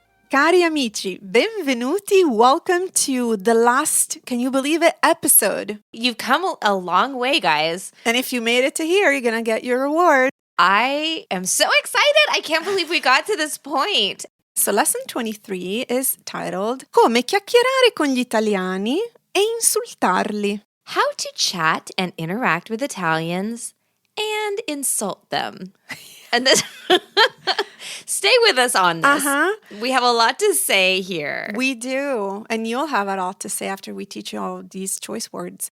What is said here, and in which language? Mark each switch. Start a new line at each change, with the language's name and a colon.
Italian: Cari amici, benvenuti.
English: Welcome to the last, can you believe it, episode. You've come a long way, guys. And if you made it to here, you're going to get your reward. I am so excited. I can't believe we got to this point. So lesson 23 is titled
Italian: Come chiacchierare con gli italiani e insultarli.
English: How to chat and interact with Italians and insult them. And this stay with us on this. We have a lot to say here. We do. And you'll have a lot to say after we teach you all these choice words.